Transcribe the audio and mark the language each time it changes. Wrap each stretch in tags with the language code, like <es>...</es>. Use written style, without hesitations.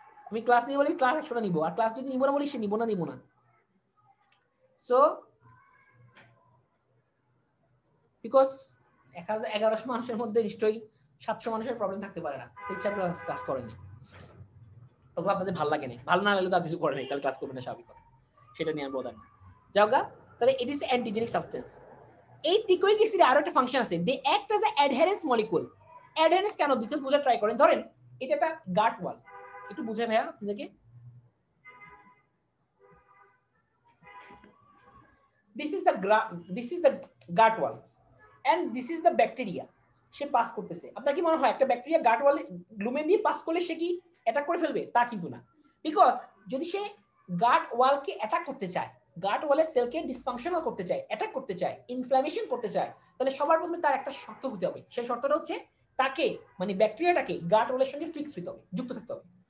<bn>আমি ক্লাস নিয়ে বলি ক্লাস 100টা নিব, আর ক্লাস যদি নিব না বলি সে নিব না। সো বিকজ 1100 মানুষের মধ্যে নিশ্চয়ই 700 মানুষের প্রবলেম থাকতে পারে না, ইচ্ছা করে ক্লাস করেনি, অথবা আপনাদের ভালো লাগে না, ভালো না লাগলে তো কিছু করে নেই, তাহলে ক্লাস করবেন না, স্বাভাবিক কথা। সেটা নিয়ে আমি বললাম না। যাওগা, তাহলে ইট ইজ অ্যান্টিজেনিক সাবস্টেন্স। এই টিকোইক অ্যাসিডে আরো একটা ফাংশন আছে,</bn> <en>They act as a adherence molecule.</en> <bn>অ্যাডহেরেন্স কেন? বিকজ বুঝা ট্রাই করেন। ধরেন এটা একটা গাট ওয়াল, একটু বুঝে ভাইয়া আপনাদেরকে।</bn> <en>This is the gut wall and this is the bacteria.</en> <bn>Say pass করতেছে। আপনার কি মনে হয় একটা ব্যাকটেরিয়া গাট ওয়ালে লুমেন দিয়ে পাস করলে সে কি অ্যাটাক করে ফেলবে? তা কিন্তু না। বিকজ যদি সে গাট ওয়ালকে অ্যাটাক করতে চায়, গাট ওয়ালের সেলকে ডিসফাংশনাল করতে চায়, অ্যাটাক করতে চায়, ইনফ্ল্যামেশন করতে চায়, তাহলে সবার প্রথমে তার একটা শর্ত হতে হবে। সেই শর্তটা হচ্ছে তাকে, মানে ব্যাকটেরিয়াটাকে গাট ওয়ালের সঙ্গে ফিক্স হতে হবে, যুক্ত থাকতে হবে।</bn>